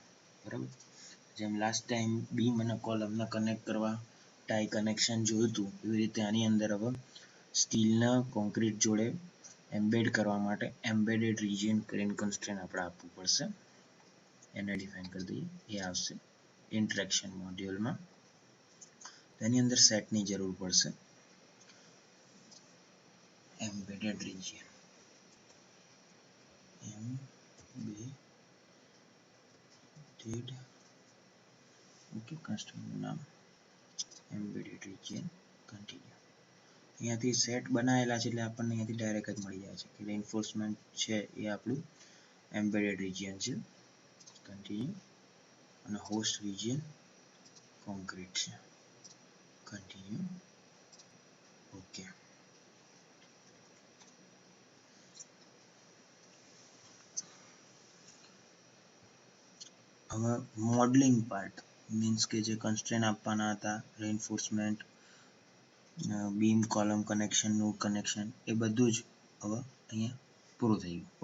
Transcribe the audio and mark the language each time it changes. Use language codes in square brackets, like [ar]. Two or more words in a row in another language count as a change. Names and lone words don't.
[gu] બરાબર જેમ લાસ્ટ ટાઈમ બીમ અને કોલમને કનેક્ટ કરવા [en] tie connection [gu] જોયું હતું એવી રીતે આની અંદર હવે સ્ટીલના કોન્ક્રીટ જોડે એમ્બેડ કરવા માટે [en] embedded region [gu] કરીને કન્સ્ટ્રેન્ટ આપણે આપવું પડશે. એને ડિફાઇન કરી દઈએ એ આવશે ઇન્ટરેક્શન મોડ્યુલમાં. તેની અંદર સેટની જરૂર પડશે [en] embedded region embedded [gu] ઓકે કન્સ્ટ્રક્ટનું નામ [en] embedded region continue. [gu] અહીંયાથી સેટ બનાવેલા છે એટલે આપણને અહીંયાથી ડાયરેક્ટ જ મળી જાય છે કે reinforcement છે એ આપણું [en] embedded region [gu] છે. continue અને [en] host region concrete [gu] છે. continue ઓકે હવે [en] modelling part [gu] મીન્સ કે જે કન્સ્ટ્રેન્ટ આપવાના હતા [en] reinforcement beam column connection node connection [gu] એ બધું જ હવે અહીંયા પૂરું થઈ ગયું.